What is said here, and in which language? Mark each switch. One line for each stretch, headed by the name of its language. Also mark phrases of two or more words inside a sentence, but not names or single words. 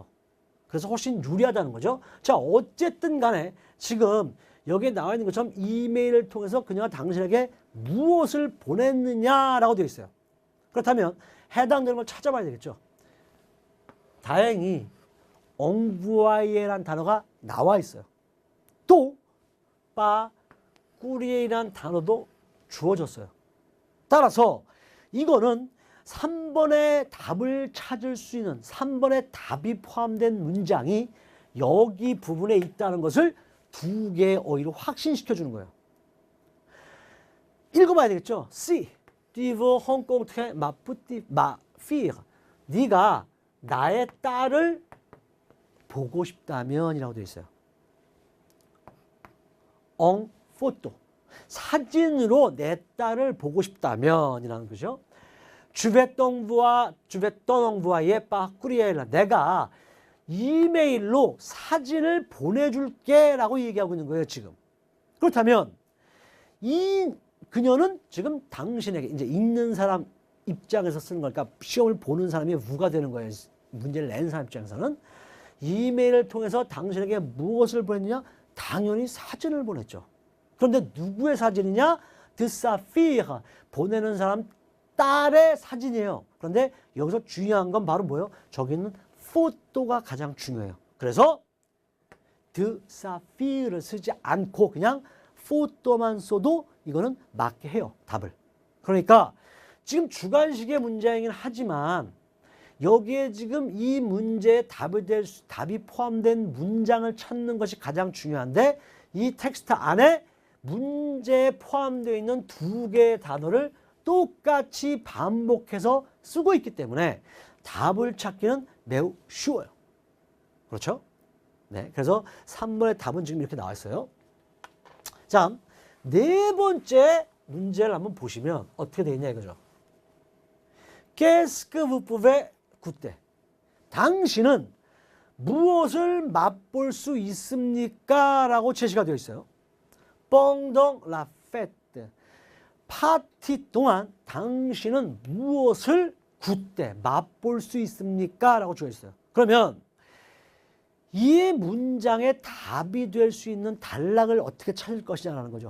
Korean: 그래서 훨씬 유리하다는 거죠. 자, 어쨌든 간에 지금 여기에 나와 있는 것처럼 이메일을 통해서 그녀가 당신에게 무엇을 보냈느냐라고 되어 있어요. 그렇다면 해당되는 걸 찾아봐야 되겠죠. 다행히 envoyer라는 단어가 나와 있어요. 또
French: par courrier
Korean: 이라는 단어도 주어졌어요. 따라서 이거는 3번의 답을 찾을 수 있는 3번의 답이 포함된 문장이 여기 부분에 있다는 것을 두 개의 어휘로 확신시켜 주는 거예요. 읽어봐야 되겠죠.
French: Si tu veux rencontrer ma fille,
Korean: 네가 나의 딸을 보고 싶다면 이라고 되어 있어요.
French: En photo,
Korean: 사진으로 내 딸을 보고 싶다면 이라는 거죠.
French: Je vais t'envoyer par courriel,
Korean: 내가 이메일로 사진을 보내줄게 라고 얘기하고 있는 거예요, 지금. 그렇다면 이 그녀는 지금 당신에게, 이제 읽는 사람 입장에서 쓰는 거니까 시험을 보는 사람이 누가 되는 거예요. 문제를 낸 사람 입장에서는 이메일을 통해서 당신에게 무엇을 보냈느냐? 당연히 사진을 보냈죠. 그런데 누구의 사진이냐?
French: de sa fille,
Korean: 보내는 사람 딸의 사진이에요. 그런데 여기서 중요한 건 바로 뭐예요? 저기 있는 포토가 가장 중요해요. 그래서
French: de sa fille
Korean: 를 쓰지 않고 그냥 포토만 써도 이거는 맞게 해요, 답을. 그러니까 지금 주관식의 문장이긴 하지만 여기에 지금 이 문제의 답이 포함된 문장을 찾는 것이 가장 중요한데 이 텍스트 안에 문제에 포함되어 있는 두 개의 단어를 똑같이 반복해서 쓰고 있기 때문에 답을 찾기는 매우 쉬워요. 그렇죠? 네, 그래서 3번의 답은 지금 이렇게 나와 있어요. 자, 네 번째 문제를 한번 보시면 어떻게 되어 있냐 이거죠.
French: Qu'est-ce que vous pouvez goûter?
Korean: 당신은 무엇을 맛볼 수 있습니까? 라고 제시가 되어 있어요.
French: Pendant la fête,
Korean: 파티 동안 당신은 무엇을 goûter, 맛볼 수 있습니까? 라고 주어 있어요. 그러면 이 문장의 답이 될 수 있는 단락을 어떻게 찾을 것이냐라는 거죠.